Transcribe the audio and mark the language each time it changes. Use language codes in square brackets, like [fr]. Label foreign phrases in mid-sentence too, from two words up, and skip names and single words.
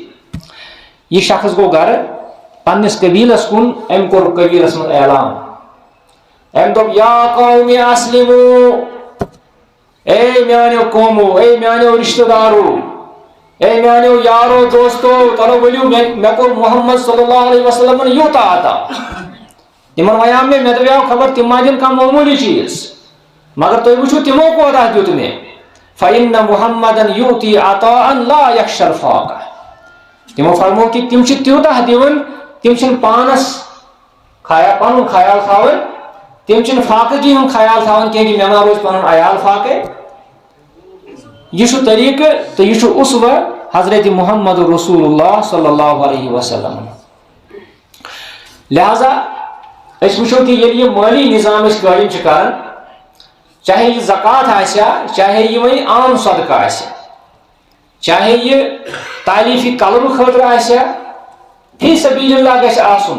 [ks] یہِ شخص گوٚو گرٕ پننِس قبیٖلس کُن أمۍ کوٚر قبیٖلس منٛز اعلان أمۍ دوٚپ [ar] یا قوم اسلموا [ks] اے میانیو قومو اے میانیو رشتہٕ دارو اے میانیو یارو دوستو چلو ؤلِو مےٚ کوٚر محمد [ar] صلی اللہ علیہ وسلمن [ks] یوٗتاہ عطا. تِمن وَنیٛاو مےٚ دَپیٛاو خبر تِم ما دِنۍ کانٛہہ معموٗلی چیٖز مگر تُہۍ وٕچھِو تِمو کوتاہ دیُت مےٚ. [ar] فإن محمدن یوٗتی عطاء لا یخشى الفاقہ. [ks] تِمو فرموو کہِ تِم چھِ تیوٗتاہ دِوان تِم چھِنہٕ پانس پنُن خیال تھاوان تِم چھِنہٕ فاقگی ہُنٛد خیال تھاوان کینٛہہ کہِ مےٚ ما روزِ پنُن عیال فاقے. یہ چھُ طریقہٕ تہٕ یہ چھُ اُسوہ حضرت محمد [ar] رسول اللہ صلی اللہ علیہ وسلم. [ks] لہذا أسۍ وٕچھو کہِ ییٚلہِ یہِ مٲلی نظام أسۍ قٲیِم چھِ کران چاہے یہ زکات آسیا چاہے یہ وۄنۍ عام صدقہ آسیا چاہے یہ تعلیفی کلبہٕ خٲطرٕ آسیا [ar] فی سبیل اللہ [ks] گژھِ آسُن.